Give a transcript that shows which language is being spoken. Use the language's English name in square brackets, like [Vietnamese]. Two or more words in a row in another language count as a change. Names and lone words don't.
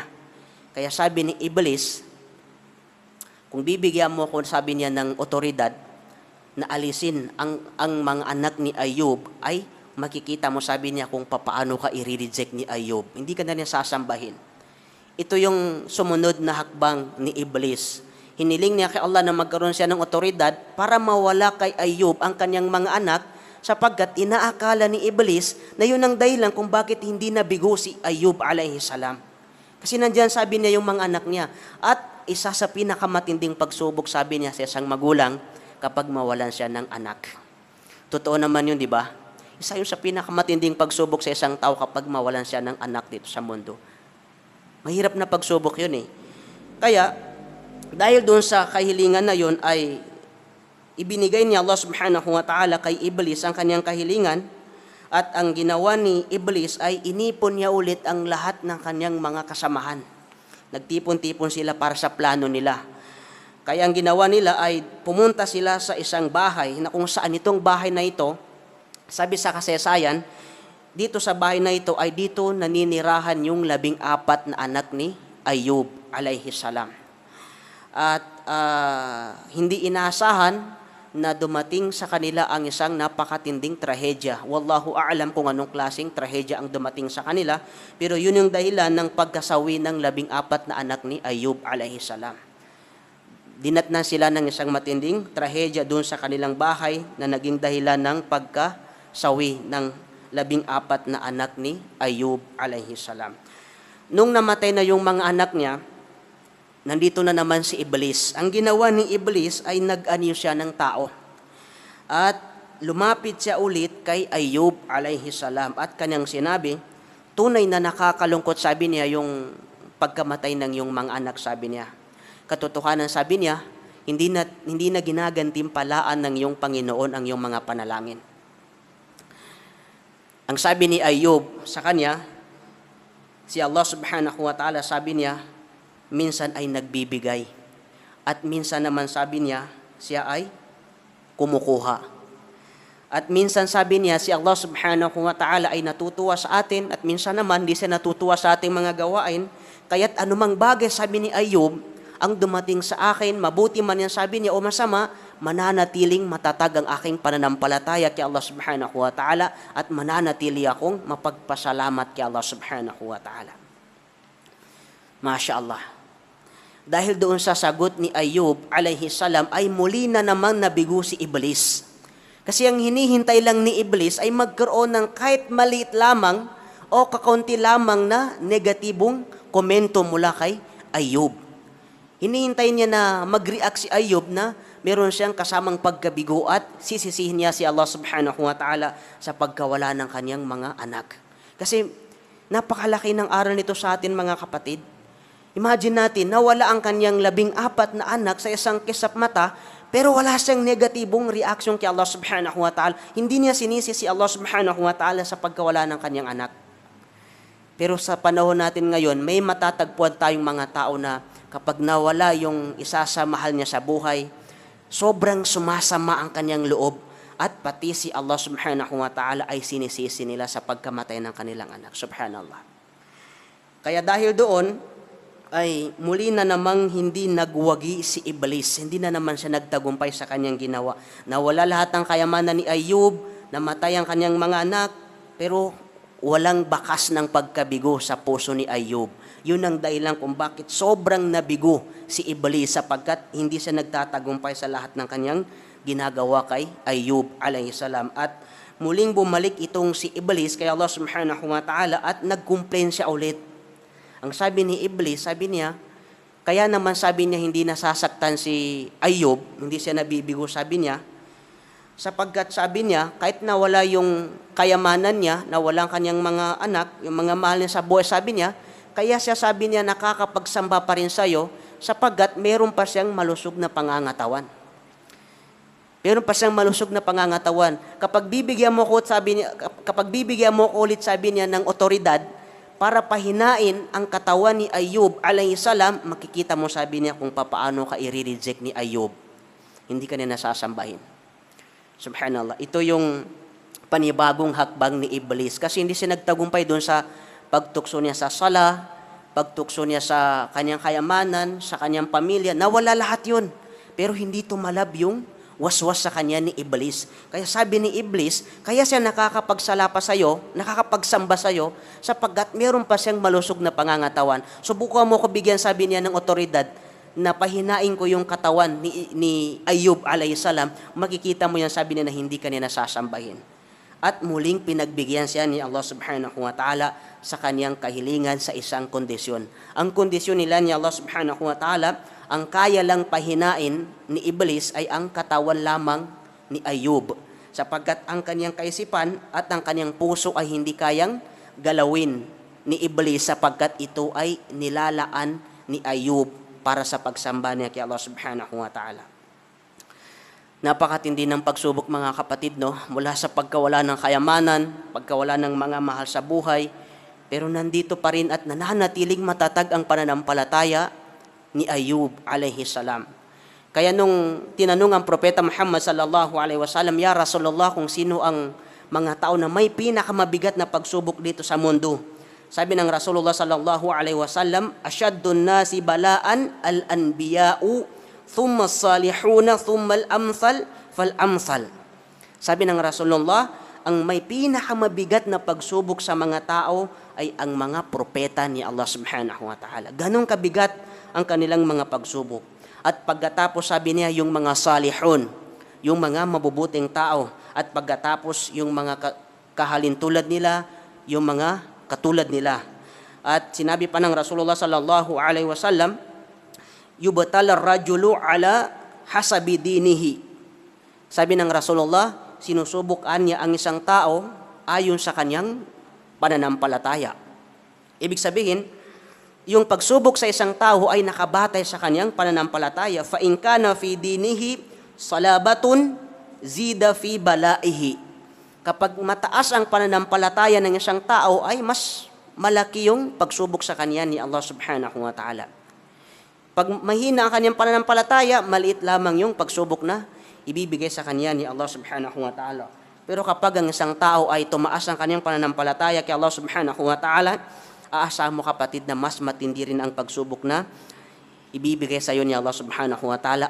[Filipino] Kaya sabi ni Iblis, kung bibigyan mo ako, sabi niya, ng otoridad na alisin ang mga anak ni Ayub, ay makikita mo, sabi niya, kung papaano ka i-reject ni Ayub. Hindi ka na niya sasambahin. Ito yung sumunod na hakbang ni Iblis. Hiniling niya kay Allah na magkaroon siya ng otoridad para mawala kay Ayub ang kanyang mga anak sapagkat inaakala ni Iblis na yun ang dahilan kung bakit hindi nabigo si Ayub [Arabic] عليه السلام. [Filipino] Kasi nandiyan, sabi niya, yung mga anak niya. At isa sa pinakamatinding pagsubok, sabi niya, sa isang magulang kapag mawalan siya ng anak. Totoo naman yun, di ba? Isa yun sa pinakamatinding pagsubok sa isang tao kapag mawalan siya ng anak dito sa mundo. Mahirap na pagsubok yun eh. Kaya, dahil doon sa kahilingan na yun ay ibinigay ni Allah [Arabic] سبحانه وتعالى [Filipino] kay Iblis ang kanyang kahilingan at ang ginawa ni Iblis ay inipon niya ulit ang lahat ng kanyang mga kasamahan. Nagtipon-tipon sila para sa plano nila. Kaya ang ginawa nila ay pumunta sila sa isang bahay na kung saan itong bahay na ito, sabi sa kasaysayan, dito sa bahay na ito ay dito naninirahan yung 14 na anak ni Ayub [Arabic] عليه السلام. [Filipino] At hindi inaasahan na dumating sa kanila ang isang napakatinding trahedya. [Arabic] والله أعلم [Filipino] kung anong klaseng trahedya ang dumating sa kanila, pero yun yung dahilan ng pagkasawi ng 14 na anak ni Ayub [Arabic] عليه السلام. [Filipino] Dinatnan sila ng isang matinding trahedya doon sa kanilang bahay na naging dahilan ng pagkasawi ng 14 na anak ni Ayub [Arabic] عليه السلام. [Filipino] Nung namatay na yung mga anak niya, nandito na naman si Iblis. Ang ginawa ni Iblis ay nag-anyo siya ng tao. At lumapit siya ulit kay Ayub [Arabic] عليه السلام [Filipino] at kanyang sinabi, tunay na nakakalungkot, sabi niya, yung pagkamatay ng yung mga anak, sabi niya. Katotohanan, sabi niya, hindi na ginagantimpalaan ng iyong Panginoon ang iyong mga panalangin. Ang sabi ni Ayub sa kanya, si Allah [Arabic] سبحانه وتعالى, [Filipino] sabi niya, minsan ay nagbibigay. At minsan naman, sabi niya, siya ay kumukuha. At minsan, sabi niya, si Allah [Arabic] سبحانه وتعالى [Filipino] ay natutuwa sa atin at minsan naman, di siya natutuwa sa ating mga gawain. Kaya't anumang bagay, sabi ni Ayub, ang dumating sa akin, mabuti man yan, sabi niya, o masama, mananatiling matatag ang aking pananampalataya kay Allah [Arabic] سبحانه وتعالى [Filipino] at mananatili akong mapagpasalamat kay Allah [Arabic] سبحانه وتعالى. ما شاء الله. [Filipino] Dahil doon sa sagot ni Ayub [Arabic] عليه السلام [Filipino] ay muli na namang nabigo si Iblis. Kasi ang hinihintay lang ni Iblis ay magkaroon ng kahit maliit lamang o kakaunti lamang na negatibong komento mula kay Ayub. Hinihintay niya na mag-react si Ayub na meron siyang kasamang pagkabigo at sisisihin niya si Allah [Arabic] سبحانه وتعالى [Filipino] sa pagkawala ng kanyang mga anak. Kasi napakalaki ng aral nito sa atin mga kapatid. Imagine natin, nawala ang kanyang 14 na anak sa isang kisap mata, pero wala siyang negatibong reaksyon kay Allah [Arabic] سبحانه وتعالى. [Filipino] Hindi niya sinisi si Allah [Arabic] سبحانه وتعالى [Filipino] sa pagkawala ng kanyang anak. Pero sa panahon natin ngayon, may matatagpuan tayong mga tao na kapag nawala yung isa sa mahal niya sa buhay, sobrang sumasama ang kanyang loob at pati si Allah [Arabic] سبحانه وتعالى [Filipino] ay sinisisi nila sa pagkamatay ng kanilang anak. Subhanallah. Kaya dahil doon, ay muli na namang hindi nagwagi si Iblis. Hindi na naman siya nagtagumpay sa kanyang ginawa. Nawala lahat ng kayamanan ni Ayub, namatay ang kanyang mga anak, pero walang bakas ng pagkabigo sa puso ni Ayub. Yun ang dahilan kung bakit sobrang nabigo si Iblis sapagkat hindi siya nagtatagumpay sa lahat ng kanyang ginagawa kay Ayub [Arabic] عليه السلام. [Filipino] At muling bumalik itong si Iblis kay Allah [Arabic] سبحانه وتعالى [Filipino] at nag-complain siya ulit. Ang sabi ni Iblis, sabi niya, kaya naman sabi niya hindi nasasaktan si Ayub, hindi siya nabibigo, sabi niya, sapagkat sabi niya, kahit nawala yung kayamanan niya, nawala ang kanyang mga anak, yung mga mahal niya sa buhay, sabi niya, kaya siya sabi niya nakakapagsamba pa rin sa'yo, sapagkat meron pa siyang malusog na pangangatawan. Meron pa siyang malusog na pangangatawan. Kapag bibigyan mo ko ulit, sabi niya, ng otoridad, para pahinain ang katawan ni Ayub [Arabic] عليه السلام, [Filipino] makikita mo, sabi niya, kung paano ka i-reject ni Ayub. Hindi ka niya nasasambahin. Subhanallah. Ito yung panibagong hakbang ni Iblis. Kasi hindi siya nagtagumpay doon sa pagtukso niya sa sala, pagtukso niya sa kanyang kayamanan, sa kanyang pamilya. Nawala lahat yun. Pero hindi tumalab yung waswas sa kanya ni Iblis. Kaya sabi ni Iblis, kaya siya nakakapagsala pa sa'yo, nakakapagsamba sa'yo, sapagkat meron pa siyang malusog na pangangatawan. Subukan mo ko bigyan, sabi niya, ng otoridad, na pahinain ko yung katawan ni Ayub [Arabic] عليه السلام, [Filipino] makikita mo yan, sabi niya, na hindi ka niya nasasambahin. At muling pinagbigyan siya ni Allah [Arabic] سبحانه وتعالى [Filipino] sa kanyang kahilingan sa isang kondisyon. Ang kondisyon nila ni Allah [Arabic] سبحانه وتعالى, [Filipino] ang kaya lang pahinain ni Iblis ay ang katawan lamang ni Ayub. Sapagkat ang kanyang kaisipan at ang kanyang puso ay hindi kayang galawin ni Iblis sapagkat ito ay nilalaan ni Ayub para sa pagsamba niya kay Allah [Arabic] سبحانه وتعالى. [Filipino] Napakatindi ng pagsubok mga kapatid, no? Mula sa pagkawala ng kayamanan, pagkawala ng mga mahal sa buhay, pero nandito pa rin at nananatiling matatag ang pananampalataya ni Ayub [Arabic] عليه السلام. [Filipino] Kaya nung tinanong ang propeta Muhammad [Arabic] صلى الله عليه وسلم يا رسول الله, [Filipino] kung sino ang mga tao na may pinakamabigat na pagsubok dito sa mundo, sabi ng [Arabic] رسول الله صلى الله عليه وسلم أشد الناس بلاء الأنبياء ثم الصالحون ثم الأمثل فالأمثل. [Filipino] Sabi ng Rasulullah, ang may pinakamabigat na pagsubok sa mga tao ay ang mga propeta ni Allah [Arabic] سبحانه وتعالى. [Filipino] Ganong kabigat ang kanilang mga pagsubok. At pagkatapos, sabi niya, yung mga salihun, yung mga mabubuting tao. At pagkatapos, yung mga kahalintulad nila, yung mga katulad nila. At sinabi pa ng [Arabic] رسول الله صلى الله عليه وسلم يبتلى الرجل على حسب دينه. [Filipino] Sabi ng Rasulullah, sinusubukan niya ang isang tao ayon sa kanyang pananampalataya. Ibig sabihin, yung pagsubok sa isang tao ay nakabatay sa kanyang pananampalataya. [Arabic] فإن كان في دينه صلابة زيد في بلائه. [Filipino] Kapag mataas ang pananampalataya ng isang tao ay mas malaki yung pagsubok sa kanya ni Allah [Arabic] سبحانه وتعالى. [Filipino] Pag mahina ang kanyang pananampalataya, maliit lamang yung pagsubok na ibibigay sa kanya ni Allah [Arabic] سبحانه وتعالى. [Filipino] Pero kapag ang isang tao ay tumaas ang kanyang pananampalataya kay Allah [Arabic] سبحانه وتعالى, [Filipino] aasahan mo kapatid na mas matindi rin ang pagsubok na ibibigay sa iyo ni Allah [Arabic] سبحانه وتعالى.